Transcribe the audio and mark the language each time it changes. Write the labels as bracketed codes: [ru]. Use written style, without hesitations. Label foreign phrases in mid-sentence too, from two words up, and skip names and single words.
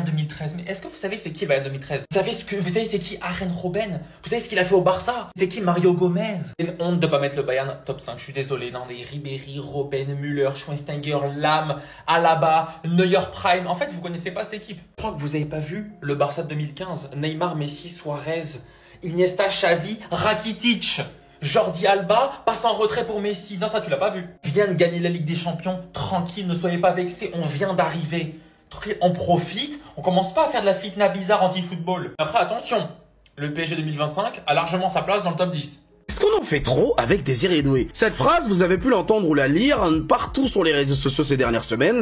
[fr] Mais est-ce que vous savez c'est qui le Bayern 2013? Vous savez c'est qui Arjen Robben? Vous savez ce qu'il qu'il a fait au Barça. C'était qui? Mario Gomez. C'est une honte de pas mettre le Bayern top 5. Je suis désolé. Non, des Ribéry, Robben, Müller, Schweinsteiger, Lam, Alaba, Neuer Prime. En fait, vous connaissez pas cette équipe. Je crois que vous avez pas vu le Barça de 2015. Neymar, Messi, Suarez, Iniesta, Xavi, Rakitic. Jordi Alba passe en retrait pour Messi. Non, ça, tu l'as pas vu. Vient de gagner la Ligue des Champions. Tranquille, ne soyez pas vexés. On vient d'arriver. Tranquille, on profite. On commence pas à faire de la fitna bizarre anti-football. Après, attention. Le PSG 2025 a largement sa place dans le top 10. Est-ce qu'on en fait trop avec Désiré Doué? Cette phrase, vous avez pu l'entendre ou la lire partout sur les réseaux sociaux ces dernières semaines.